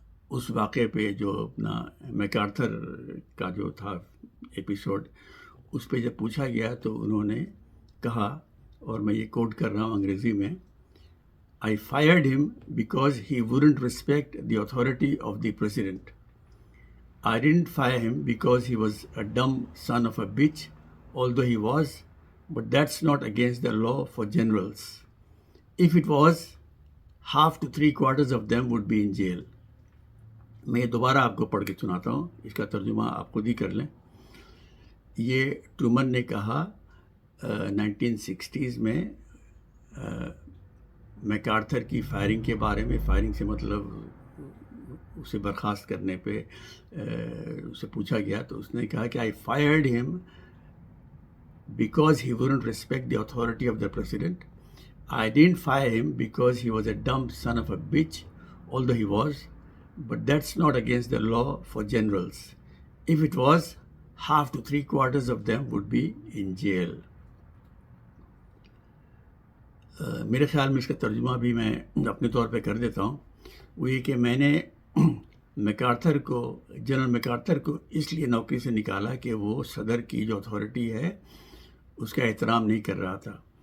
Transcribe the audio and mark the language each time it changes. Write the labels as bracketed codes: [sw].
[ur] اس واقعے پہ جو اپنا میک آرتھر کا جو تھا ایپیسوڈ, اس پہ جب پوچھا گیا تو انہوں نے کہا, اور میں یہ کوٹ کر رہا ہوں انگریزی میں, [en] I fired him because he wouldn't respect the authority of the president. I didn't fire him because he was a dumb son of a bitch, although he was, but that's not against the law for generals. If it was, half to 3/4 of them would be in jail. [ur] میں دوبارہ آپ کو پڑھ کے سناتا ہوں, اس کا ترجمہ آپ خود ہی کر لیں. یہ ٹرومن نے کہا 1960s میں میک آرتھر کی فائرنگ کے بارے میں, فائرنگ سے مطلب اسے برخاست کرنے پہ اسے پوچھا گیا تو اس نے کہا کہ [en] I fired him because he wouldn't respect the authority of the president. I didn't fire him because he was a dumb son of a bitch, although he was, but that's not against the law for generals. If it was, half to 3/4 of them would be in jail. [ur] میرے خیال میں اس کا ترجمہ بھی میں اپنے طور پہ کر دیتا ہوں. وہ یہ کہ میں نے جنرل میکارتھر کو اس لیے نوکری سے نکالا کہ وہ صدر کی جو اتھارٹی ہے اس کا احترام نہیں کر رہا تھا.